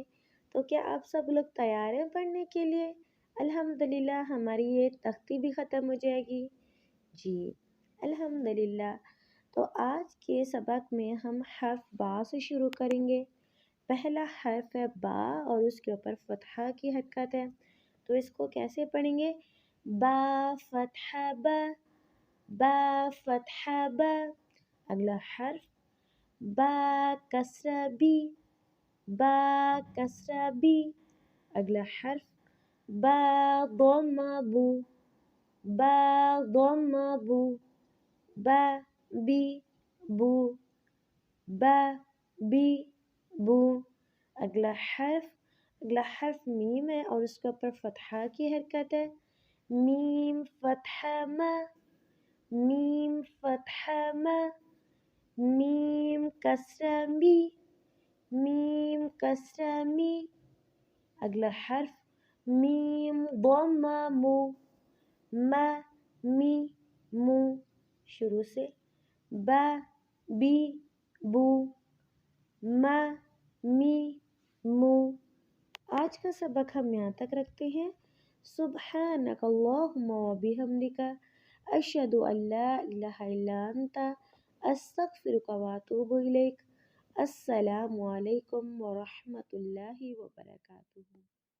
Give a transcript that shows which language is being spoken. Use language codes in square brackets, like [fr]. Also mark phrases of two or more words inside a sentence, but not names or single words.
[ur] تو کیا آپ سب لوگ تیار ہیں پڑھنے کے لیے؟ الحمدللہ ہماری یہ تختی بھی ختم ہو جائے گی جی، الحمدللہ۔ تو آج کے سبق میں ہم حرف با سے شروع کریں گے۔ پہلا حرف ہے با اور اس کے اوپر فتحہ کی حرکت ہے، تو اس کو کیسے پڑھیں گے؟ با فتحہ با، با فتحہ با۔ اگلا حرف با کسرہ بی، با کسرہ بی۔ اگلا حرف با ضمہ بو، با ضمہ بو، با بی بو، با بی بو۔ اگلا حرف میم ہے اور اس کے اوپر فتحہ کی حرکت ہے، میم فتحہ ما، میم فتحہ ما۔ میم کسرہ می، میم کسرہ می۔ اگلا حرف میم ضمہ مو، ما می مو۔ شروع سے با بی بو، ما می مو۔ آج کا سبق ہم یہاں تک رکھتے ہیں۔ [ar] سبحانک اللہم و بحمدک اشہد ان لا الہ الا انت استغفرک و اتوب الیک۔ السلام علیکم ورحمۃ اللہ وبرکاتہ۔